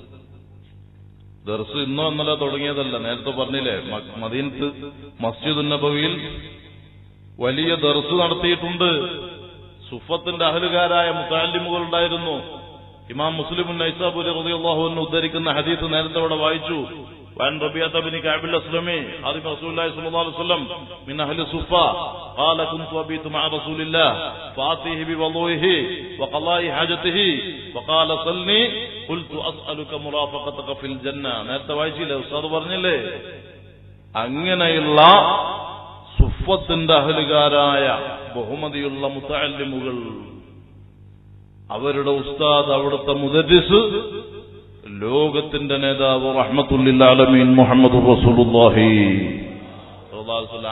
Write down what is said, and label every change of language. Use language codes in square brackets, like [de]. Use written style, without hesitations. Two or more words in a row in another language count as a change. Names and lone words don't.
[ml] ദർസ് ഇന്നോ ഇന്നലെ തുടങ്ങിയതല്ല, നേരത്തെ പറഞ്ഞില്ലേ, മദീനത്ത് മസ്ജിദുൻ നബവിയിൽ വലിയ ദർസ് നടത്തിയിട്ടുണ്ട്. സുഫത്തിന്റെ അഹ്ലുകാരായ മുത്തഅല്ലിമുകൾ ഉണ്ടായിരുന്നു. ഇമാം മുസ്ലിം നൈസാബൂരി [ar] رضي الله عنه [ml] ഉദ്ധരിക്കുന്ന ഹദീസ് നേരത്തെ ഇവിടെ വായിച്ചു. [ar] وعن ربيعة بن كعب الأسلمي خادم رسول الله صلى الله عليه وسلم من أهل الصفة قال كنت أبيت مع رسول الله فآتيه بوضوئه وقضاء حاجته وقال صلني قلت أسألك مرافقتك في الجنة. [ml] നേരത്തെ വായിച്ചില്ലേ, ഉസ്താദ് പറഞ്ഞില്ലേ? അങ്ങനെയുള്ള സുഫത്തിന്റെ അഹ്ലുകാരായ ബഹുമതിയുള്ള മുത്തഅല്ലിമുകൾ, അവരുടെ ഉസ്താദ്, അവിടുത്തെ മുദരിസ്, ലോകത്തിന്റെ നേതാവ് [ar] رحمة للعالمين محمد رسول الله صلى الله عليه وسلم.